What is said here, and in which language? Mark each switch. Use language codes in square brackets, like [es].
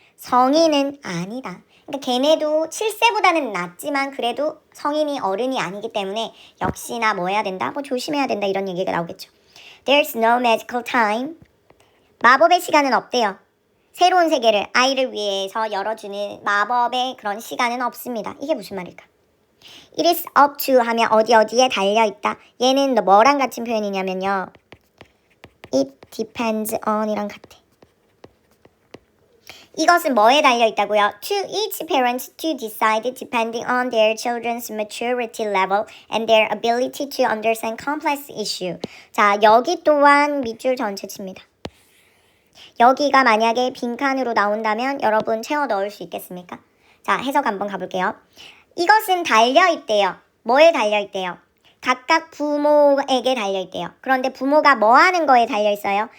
[ko] 성인은 아니다. 그러니까 걔네도 7세보다는 낫지만 그래도 성인이 어른이 아니기 때문에 역시나 뭐 해야 된다? 뭐 조심해야 된다 이런 얘기가 나오겠죠. [en] There's no magical time. [ko] 마법의 시간은 없대요. 새로운 세계를 아이를 위해서 열어주는 마법의 그런 시간은 없습니다. 이게 무슨 말일까? [en] It is up to [ko] 하면 어디에 달려있다. 얘는 뭐랑 같은 표현이냐면요. [en] It depends on [ko] 이랑 같아. 이것은 뭐에 달려있다고요? [en] To each parent to decide depending on their children's maturity level and their ability to understand complex issue. [ko] 자, 여기 또한 밑줄 전체치입니다. 여기가 만약에 빈칸으로 나온다면 여러분 채워 넣을 수 있겠습니까? 자, 해석 한번 가볼게요. 이것은 달려있대요. 뭐에 달려있대요? 각각 부모에게 달려있대요. 그런데 부모가 뭐 하는 거에 달려있어요?